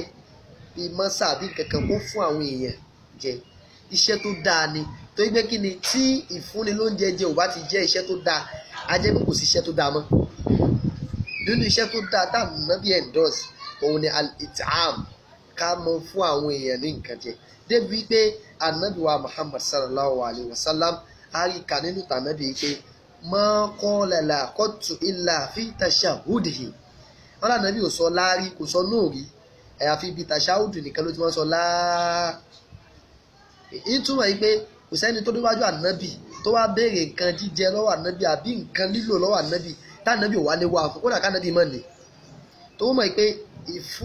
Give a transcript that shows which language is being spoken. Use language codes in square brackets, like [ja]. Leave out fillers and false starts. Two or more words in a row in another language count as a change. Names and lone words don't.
[yo] bíi mọ́sà àbí nǹkan kan kó fún àwọn èèyàn jẹ iṣẹ́ tó dáa ni tó yẹ kí ni tí ìfúnni lóúnjẹ jẹ ò bá ti jẹ́ iṣẹ́ tó dáa á jẹ́ pé kò sí iṣẹ́ tó dáa mọ́ nínú iṣẹ́ tó dáa táwọn Nábì endorse òun ni al-it'am ká mọ fún àwọn èèyàn ní nǹkan jẹ débi pé Ànábì wa Muhammad [ar] صلى الله عليه وسلم [yo] àríkà nínú tànábì pé [ar] ما قال لا قط إلا في تشهده [yo] wọn lànàbì ò sọ láárí kò sọ nóòrí àyàfi ibi tàṣáhùdù nìkan ló ti wọ́n sọ láá ìtumọ̀ yìí pé kò sẹ́ni tó déwájú ànábì tó wá béèrè nǹkan jíjẹ lọ́wọ́ ànábì àbí nǹkan lílò lọ́wọ́ ànábì tànábì ò wá ní wá fún kódà kánábì mọ̀ ní tó mọ̀ pé ìfún